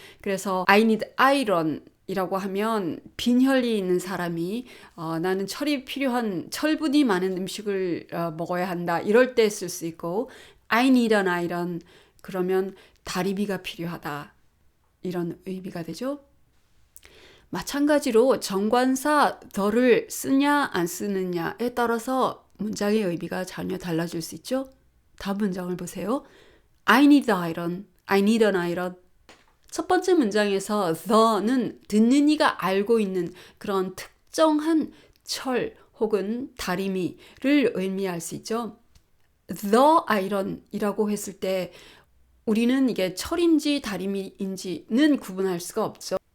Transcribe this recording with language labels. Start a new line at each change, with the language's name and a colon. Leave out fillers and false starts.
Korean: 그래서
English: I need iron
Korean: 이라고 하면 빈혈이 있는 사람이 나는 철이 필요한 철분이 많은 음식을 먹어야 한다 이럴 때 쓸 수 있고
English: I need an iron
Korean: 그러면 다리미가 필요하다 이런 의미가 되죠. 마찬가지로 정관사 the를 쓰냐 안 쓰느냐에 따라서 문장의 의미가 전혀 달라질 수 있죠. 다음 문장을 보세요.
English: I need iron, I need an iron.
Korean: 첫 번째 문장에서 the는 듣는 이가 알고 있는 그런 특정한 철 혹은 다리미를 의미할 수 있죠. The iron이라고 했을 때 우리는 이게 철인지 다리미인지는 구분할 수가 없죠.